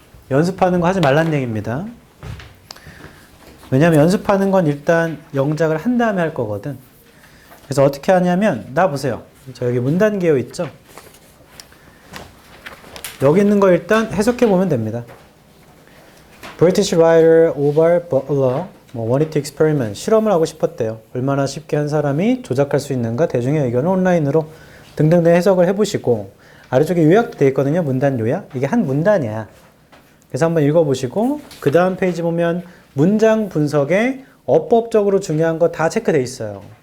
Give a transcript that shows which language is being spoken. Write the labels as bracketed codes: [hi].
[ko] 연습하는 거 하지 말란 얘기입니다. 왜냐면 연습하는 건 일단 영작을 한 다음에 할 거거든. 그래서 어떻게 하냐면 나 보세요. 저 여기 문단개요 있죠? 여기 있는 거 일단 해석해 보면 됩니다. [en] British writer Orval Butler wanted to experiment. [ko] 실험을 하고 싶었대요. 얼마나 쉽게 한 사람이 조작할 수 있는가, 대중의 의견을 온라인으로 등등등 해석을 해보시고, 아래쪽에 요약도 되어 있거든요. 문단 요약. 이게 한 문단이야. 그래서 한번 읽어보시고 그 다음 페이지 보면 문장 분석에 어법적으로 중요한 거 다 체크되어 있어요.